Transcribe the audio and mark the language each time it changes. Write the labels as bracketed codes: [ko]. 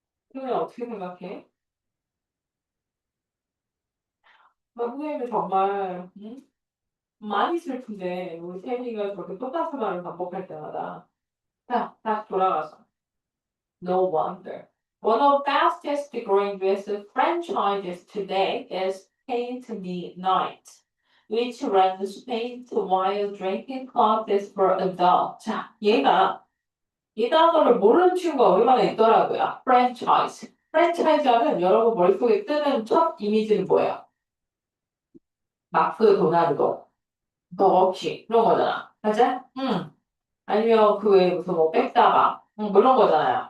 [ko] 그러면 어떻게 생각해? 선생님이 정말 많이 슬픈데 우리 세미가 저렇게 똑같은 말을 반복할 때마다 자, 딱 돌아가서 [en] No wonder. One of the fastest growing business franchises today is Paint Me Night, which runs paint while drinking coffees for adults. [ko] 자, 이 단어를 모르는 친구가 얼마나 있더라고요. 프랜차이즈. 프랜차이즈 하면 여러분 머릿속에 뜨는 첫 이미지는 뭐예요? 마크 도나르도, 버거킹 그런 거잖아. 맞아? 응. 아니면 그 외에 무슨 뭐 백다방 뭐 이런 거잖아요.